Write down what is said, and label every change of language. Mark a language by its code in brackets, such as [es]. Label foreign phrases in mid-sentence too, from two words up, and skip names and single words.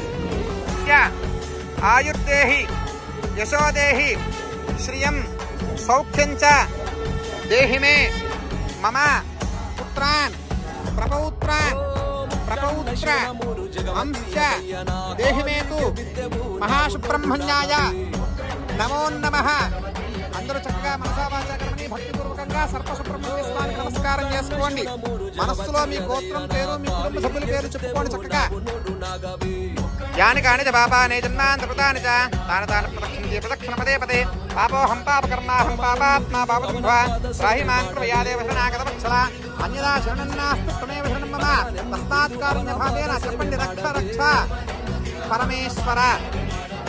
[sa] आयुर्देहि यशोदेहि श्रियं सौख्यं च देहि मे मम पुत्रान् प्रपौत्रान् प्रपौत्र अंश देहि मे तु महाशुब्रह्मण्याय नमो नमः [te] అందరూ చక్కగా మనసా వాచా కర్మని భక్తిపూర్వకంగా సర్వసుబ్రహ్మణ్య స్వామికి నమస్కారం చేసుకోండి మనస్సులో మీ గోత్రం పేరు మీ కుటుంబ సభ్యుల పేరు చెప్పుకోండి చక్కగా [sa] యాని కాని చ పాపాని జన్మాంతర కృతాని చ తాని తాని ప్రదక్షిణ పదే పదే పాపోహం పాపకర్మాహం పాపాత్మా పాపదుఃఖా రాహి మాం కృపయా దేవ శరణాగతవత్సల అన్యదా శరణన్నాస్తు త్వమేవ శరణం మమ తస్మాత్ కారుణ్య భావేన చెప్పండి రక్ష రక్ష పరమేశ్వర